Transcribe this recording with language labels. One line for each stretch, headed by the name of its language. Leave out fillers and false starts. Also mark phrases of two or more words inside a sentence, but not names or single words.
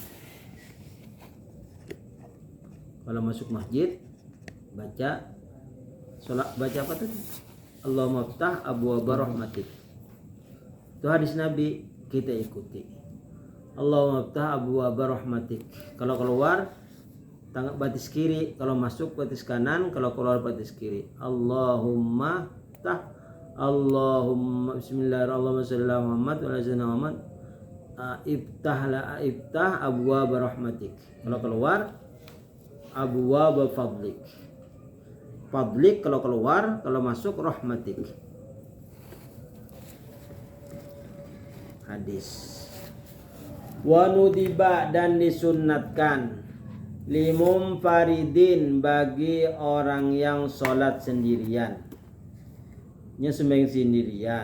Banjar: Kalau masuk masjid baca apa tadi?
Arabic: اللهم افتح أبواب رحمتك.
Banjar: Itu hadis Nabi, kita ikuti.
Arabic: اللهم افتح أبواب رحمتك.
Banjar: Kalau keluar tangan batis kiri, kalau masuk batis kanan, kalau keluar batis kiri.
Arabic: اللهم افتح، اللهم بسم الله الرحمن الرحيم، صلى الله عليه محمد وعلى سيدنا محمد. افتح أبواب رحمتك.
Banjar: Kalau keluar
Arabic: أبواب فضلك.
Banjar: Fadlik kalau keluar, kalau masuk rahmatik. Hadis.
Arabic: ونُدِب
Banjar: dan disunnatkan
Arabic: لمن فرد,
Banjar: bagi orang yang sholat sendirian, sembahyang sendirian.